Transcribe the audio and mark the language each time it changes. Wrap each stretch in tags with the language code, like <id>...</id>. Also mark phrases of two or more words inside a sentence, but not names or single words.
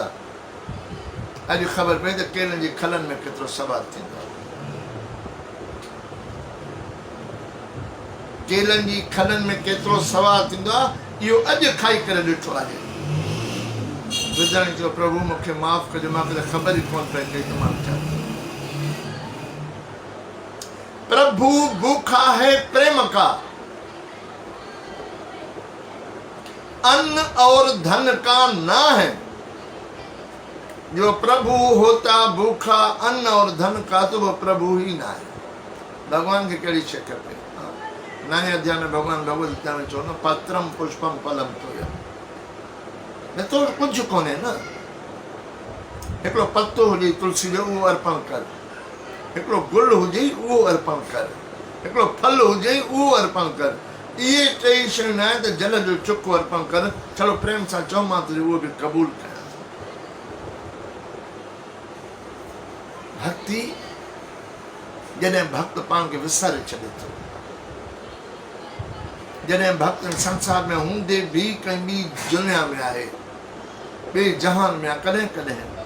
<sd>अॼु ख़बर पई त केलनि जी खलनि में केतिरो सवादु थींदो आहे। केलनि जी खलनि में केतिरो सवादु थींदो आहे, इहो अॼु खाई करे ॾिठो आहे। विद्राणी चयो प्रभु मूंखे माफ़ कजो, मूंखे त ख़बर ई कोन पई पई त मां छा।</sd> <hi>प्रभु भूखा है प्रेम का, अन्न और धन का ना है। जो प्रभु होता भूखा अन्न और धन का, तो वो प्रभु ही ना है।</hi> <sd>भगवान के कड़ी शइ खपे। नए अध्याय में भगवान भगवत गीता में चवंदो</sd> <sa>पत्रम पुष्पम फलम तोयम।</sa> <sd>न तो कुछ कोन्हे न। हिकिड़ो पत्तो हुजे तुलसी जो, उहो अर्पण कर। हिकिड़ो गुल हुजे उहो अर्पण कर। हिकिड़ो फल हुजे उहो अर्पण कर। इहे टई शयूं न आहे त जल जो चुको अर्पण कर। थोरो प्रेम सां चओ मां तुंहिंजो उहो बि क़बूल कयां। भक्ति जॾहिं भक्त पाण खे विसारे छॾे थो, जॾहिं भक्त संसार में हूंदे बि कंहिं ॿी दुनिया में आहे, ॿिए जहान में आहे, कॾहिं कॾहिं</sd>